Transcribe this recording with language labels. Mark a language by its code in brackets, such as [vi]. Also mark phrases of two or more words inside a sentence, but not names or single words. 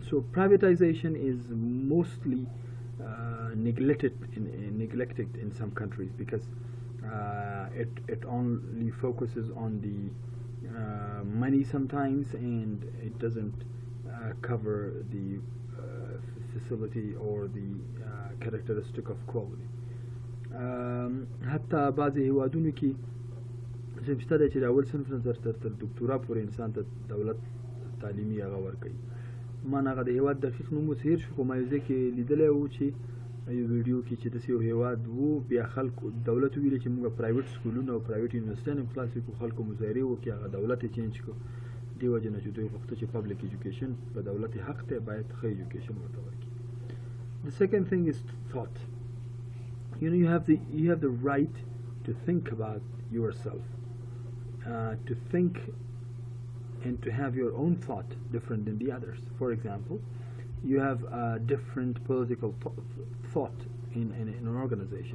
[en] So privatization is mostly neglected in some countries because it only focuses on the money sometimes, and it doesn't cover the facility or the characteristic of quality. [ps] حتی بعضی هیوادونو کې چې شته دی چې د اول صنف نه تر دکتورا پورې انسان ته دولت تعلیمي هغه ورکوي. ما هغه د هیواد دقیق نوم اوس هېر شو، خو ما یو ځای کې لیدلی و چې یو ویډیو کې چې داسې یو هیواد و، بیا خلکو دولت ویلي چې موږ پرایویټ سکولونه او پرایویټ یونیورسټیان هم خلاص کړو، خلکو مظاهرې وکړې، هغه دولت یې چینج کړو. دې وجې نه چې دوی غوښته چې [en] public education [ps] په دولت یې حق دی، باید ښه ایجوکیشن ورته ورکړي. [en] The second thing is thought. You have the right to think about yourself, to think and to have your own thought different than the others. For example, you have a different political thought in an organization.